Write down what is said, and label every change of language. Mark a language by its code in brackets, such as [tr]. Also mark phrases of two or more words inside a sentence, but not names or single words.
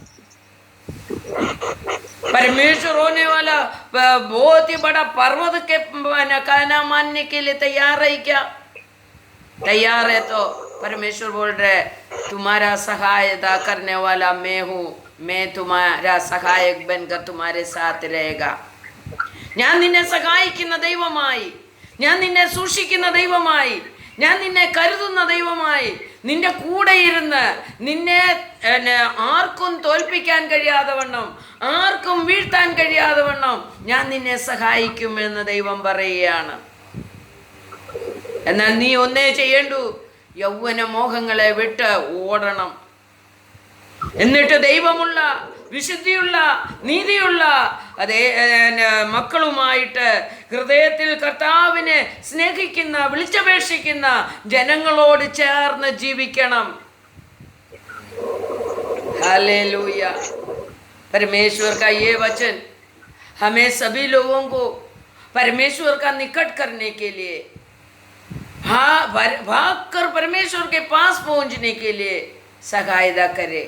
[hi] परमेश्वर होने वाला बहुत ही बड़ा पर्वत के कहना मानने के लिए तैयार है क्या? तैयार है तो परमेश्वर बोल रहे, तुम्हारा सहायता करने वाला मैं हूँ, मैं तुम्हारा सहायक बनकर तुम्हारे साथ रहेगा. [ml] ഞാൻ നിന്നെ സഹായിക്കുന്ന ദൈവമായി, ഞാൻ നിന്നെ സൂക്ഷിക്കുന്ന ദൈവമായി, ഞാൻ നിന്നെ കരുതുന്ന ദൈവമായി, നിന്റെ കൂടെ ഇരുന്ന് നിന്നെ ആർക്കും തോൽപ്പിക്കാൻ കഴിയാതെ വണ്ണം, ആർക്കും വീഴ്ത്താൻ കഴിയാതെ വണ്ണം ഞാൻ നിന്നെ സഹായിക്കുമെന്ന് ദൈവം പറയുകയാണ്. എന്നാൽ നീ ഒന്നേ ചെയ്യേണ്ടു, യൗവന മോഹങ്ങളെ വിട്ട് ഓടണം. എന്നിട്ട് ദൈവമുള്ള വിശുദ്ധിയുള്ള നീതിയുള്ള അതേ മക്കളുമായിട്ട് ഹൃദയത്തിൽ കർത്താവിനെ സ്നേഹിക്കുന്ന വിളിച്ചപേക്ഷിക്കുന്ന ജനങ്ങളോട് ചേർന്ന് ജീവിക്കണം. [hi] हालेलुया। परमेश्वर का ये वचन हमें सभी लोगों को परमेश्वर का निकट करने के लिए भाग कर परमेश्वर के पास पहुंचने के लिए सहायता करे।